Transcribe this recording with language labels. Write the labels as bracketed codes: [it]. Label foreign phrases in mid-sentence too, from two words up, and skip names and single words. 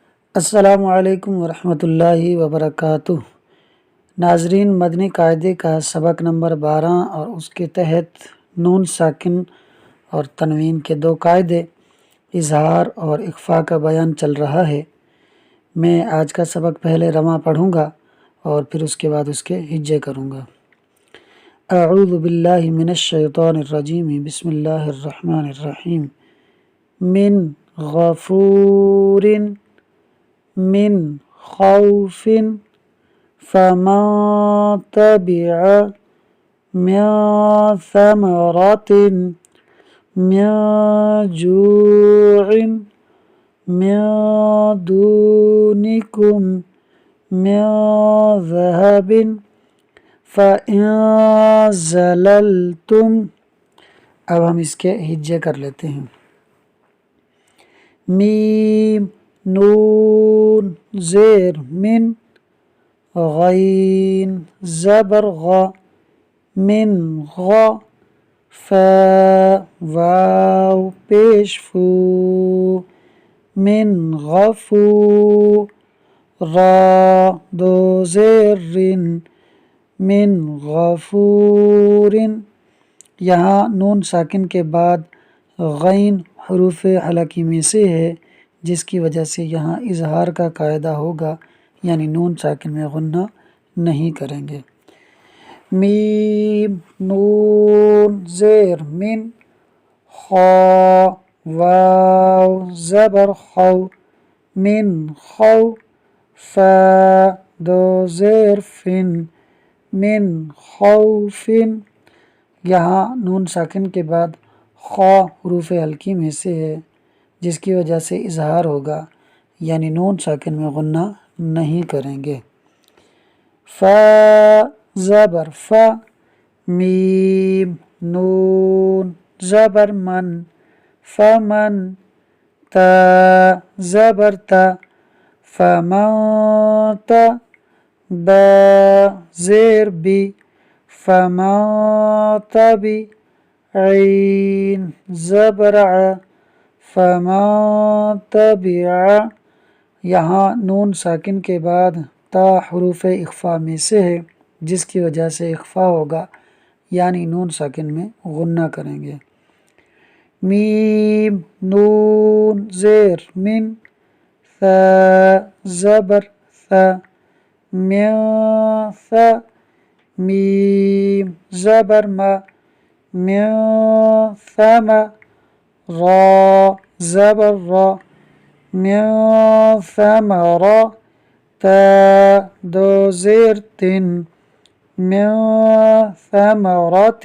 [ar] السلام علیکم ورحمۃ اللہ وبرکاتہ۔ [ur] ناظرین، مدنی قاعدے کا سبق نمبر 12 اور اس کے تحت نون ساکن اور تنوین کے دو قاعدے اظہار اور اخفاء کا بیان چل رہا ہے۔ میں آج کا سبق پہلے رواں پڑھوں گا اور پھر اس کے بعد اس کے ہجے کروں گا۔ [ar] اعوذ باللہ من الشیطان الرجیم، بسم اللہ الرحمن الرحیم۔ من غفور، من خوف، فمن تبع، من ثمرة، من جوع، من دونكم، من ذهب، فإن زللتم۔ [ur] اب ہم اس کے ہجے کر لیتے ہیں۔ میم، نون، زیر من، غین زبر غ، [ar] من غ، [ur] فا واو پیش فو، [ar] من غفو، [ur] را دو زیر رن، [ar] من غفور۔ [ur] یہاں نون ساکن کے بعد غین حروف حلقی میں سے ہے، جس کی وجہ سے یہاں اظہار کا قاعدہ ہوگا، یعنی نون ساکن میں غنہ نہیں کریں گے۔ میم، نون، زیر من، خا واو زبر خو، [ar] من خو، [ur] فا دو زیر فن، [ar] من خوفن۔ [ur] یہاں نون ساکن کے بعد خا حروف حلقی میں سے ہے، جس کی وجہ سے اظہار ہوگا، یعنی نون ساکن میں غنہ نہیں کریں گے۔ فا زبر فا، میم، نون زبر من، فمن، تا زبر تا، [ar] فمن تا، [ur] با زیر بی، [ar] فمن تبی، [ur] عین زبر ع، [ar] فمن تبع۔ [ur] یہاں نون ساکن کے بعد تا حروف اخفاء میں سے ہے، جس کی وجہ سے اخفاء ہوگا، یعنی نون ساکن میں غنہ کریں گے۔ میم، نون، زیر من، ثا زبر ثا، [ar] من ثا، [ur] میم زبر ما، [ar] من ثم، [ur] را زبر را، [ar] من ثمرة، [ur] تا دو زیر تن، [ar] من ثمرة۔